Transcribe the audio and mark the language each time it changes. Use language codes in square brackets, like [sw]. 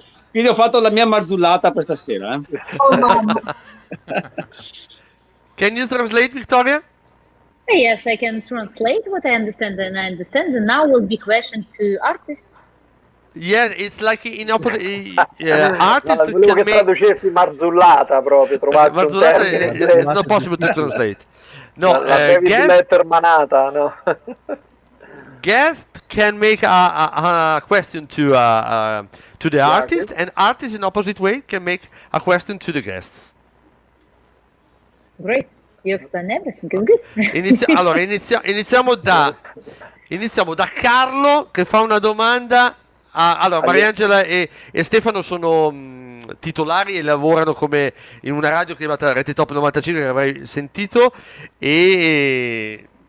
[it] Quindi ho fatto la mia marzullata questa sera. Oh, mamma. [en] Can you translate, Victoria? Yes, I can translate what I understand, and I understand. And now will be question to artists. Yeah, it's like in opposite. Artist [it] volevo che traducessi marzullata proprio, trovassi un termine. [en] It's not possible to translate. No, [it] lettermanata, no. [en] Guest can make a question to the artist, and artist in opposite way can make a question to the guests. Great, you explain everything. It's good. [it] Allora, iniziamo da Carlo che fa una domanda. Allora, Mariangela e Stefano sono titolari e lavorano come in una radio chiamata Rete Top 95 che avrei sentito, e